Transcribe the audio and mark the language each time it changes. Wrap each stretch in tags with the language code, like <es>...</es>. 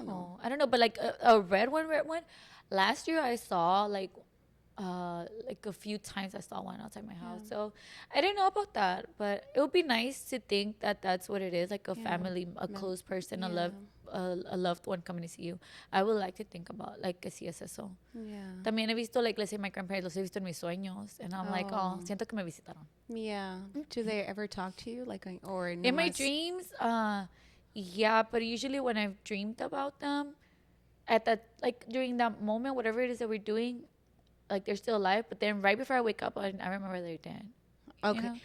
<en>No, I don't know, but like a red one. Last year I saw like a few times I saw one outside my house. So I didn't know about that, but it would be nice to think that that's what it is, like a family, a close person, a loved one coming to see you. I would like to think about like</en> <es>que sí es eso. También he visto, like,</es> <en>let's say my grandparents,</en> <es>los he visto en mis sueños,</es> <en>and I'm like, oh,</en> <es>siento que me visitaron.</es> <en>Do they ever talk to you, like, or in my dreams? Yeah, but usually when I've dreamed about them, at that, like, during that moment, whatever it is that we're doing, like, they're still alive, but then right before I wake up, I remember they're dead. Okay. You know?</en>